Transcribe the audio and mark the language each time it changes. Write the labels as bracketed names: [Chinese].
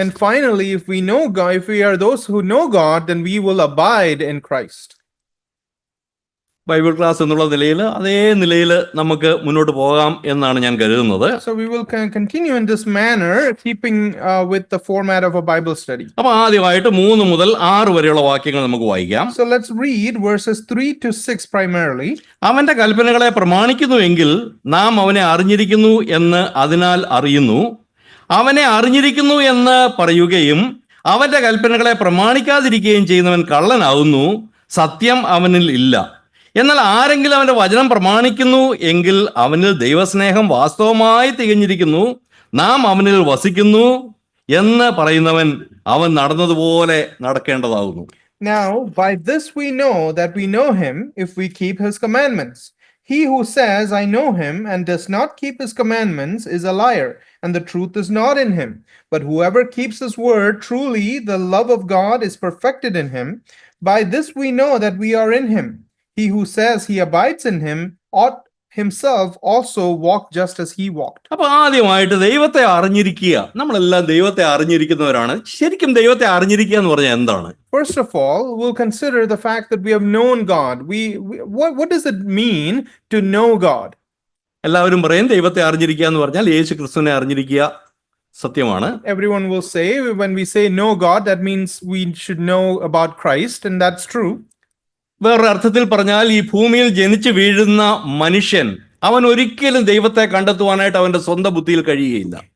[English] And finally, if we are those who know God, then we will abide in Christ. [Malayalam] Bible class എന്നുള്ള നിലയിൽ അതേ നിലയിൽ നമുക്ക് മുന്നോട്ട് പോകാം എന്നാണ് ഞാൻ കരുതുന്നത്. [English] So we will continue in this manner, keeping with the format of a Bible study. [Malayalam] അപ്പോൾ ആദ്യമായിട്ട് 3 മുതൽ 6 വരെയുള്ള വാക്യങ്ങൾ നമുക്ക് വായിക്കാം. [English] So let's read verses 3 to 6 primarily. [Malayalam] അവന്റെ കൽപ്പനകളെ പ്രമാണിക്കുന്നുവെങ്കിൽ നാം അവനെ അറിഞ്ഞിരിക്കുന്നു എന്ന് അതിനാൽ അറിയുന്നു. അവനെ അറിഞ്ഞിരിക്കുന്നു എന്ന് പറയുകയും അവന്റെ കൽപ്പനകളെ പ്രമാണിക്കാതിരിക്കുകയും ചെയ്യുന്നവൻ കള്ളനാകുന്നു, സത്യം അവനിൽ ഇല്ല. എന്നാൽ ആരെങ്കിലും അവന്റെ വചനം പ്രമാണിക്കുന്നു എങ്കിൽ അവനിൽ ദൈവസ്നേഹം വാസ്തവമായി തികഞ്ഞിരിക്കുന്നു. നാം അവനിൽ വസിക്കുന്നു എന്ന് പറയുന്നവൻ അവൻ നടന്നതുപോലെ നടക്കേണ്ടതാകുന്നു. [English] Now, by this we know that we know him if we keep his commandments. He who says, I know him, and does not keep his commandments is a liar, and the truth is not in him. But whoever keeps his word, truly the love of God is perfected in him. By this we know that we are in him. He who says he abides in him ought himself also walk just as he walked. [Malayalam] അപ്പൊ ആദ്യമായിട്ട് ദൈവത്തെ അറിഞ്ഞിരിക്കുക. നമ്മളെല്ലാം ദൈവത്തെ അറിഞ്ഞിരിക്കുന്നവരാണ്. ശരിക്കും ദൈവത്തെ അറിഞ്ഞിരിക്കുക എന്ന് പറഞ്ഞാൽ എന്താണ്? [English] First of all, we'll consider the fact that we have known God. What does it mean to know God? [Malayalam] എല്ലാവരും പറയും ദൈവത്തെ അറിഞ്ഞിരിക്കുക എന്ന് പറഞ്ഞാൽ യേശു ക്രിസ്തുവിനെ അറിഞ്ഞിരിക്കുക. സത്യമാണ്. [English] Everyone will say when we say know God, that means we should know about Christ, and that's true. [Malayalam] വേറൊരു അർത്ഥത്തിൽ പറഞ്ഞാൽ ഈ ഭൂമിയിൽ ജനിച്ചു വീഴുന്ന മനുഷ്യൻ അവൻ ഒരിക്കലും ദൈവത്തെ കണ്ടെത്തുവാനായിട്ട് അവന്റെ സ്വന്തം ബുദ്ധിയിൽ കഴിയുകയില്ല.